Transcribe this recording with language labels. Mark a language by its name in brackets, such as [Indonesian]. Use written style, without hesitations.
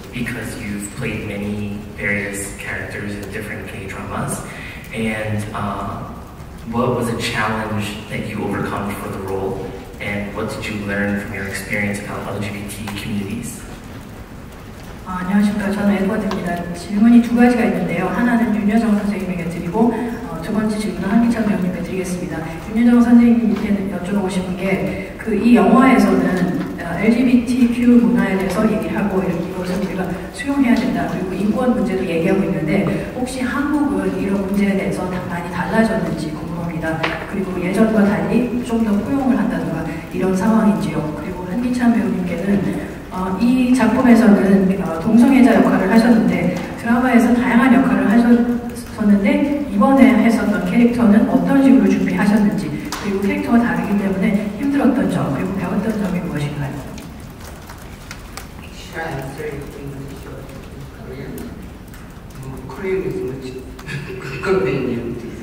[English] Because you've played many various characters in different gay dramas. And what was a challenge that you overcome for the role? And what did you learn from your experience about LGBT communities? [Korean] 안녕하십니까. 저는 에드워드입니다. 질문이 두 가지가 있는데요. 하나는 윤여정 선생님에게 드리고 두 번째 질문은 한기찬 배우님께 드리겠습니다. 윤여정 선생님께는 여쭤보고 싶은 게 이 영화에서는 LGBTQ 문화에 대해서 얘기를 하고 이것을 우리가 수용해야 된다. 그리고 인권 문제도 얘기하고 있는데 혹시 한국은 이런 문제에 대해서 많이 달라졌는지 궁금합니다. 그리고 예전과 달리 좀 더 포용을 한다든가 이런 상황인지요. 그리고 한기찬 배우님께는 이 작품에서는 동성애자 역할을 하셨는데 드라마에서 다양한 역할을 하셨었는데 이번에 했었던 캐릭터는 어떤 식으로 준비하셨는지, 그리고 캐릭터가 다르기 때문에 힘들었던 점, 그리고 배웠던 점이 무엇인가요? [English] Should I answer it in English or Korean? Korean is much convenient.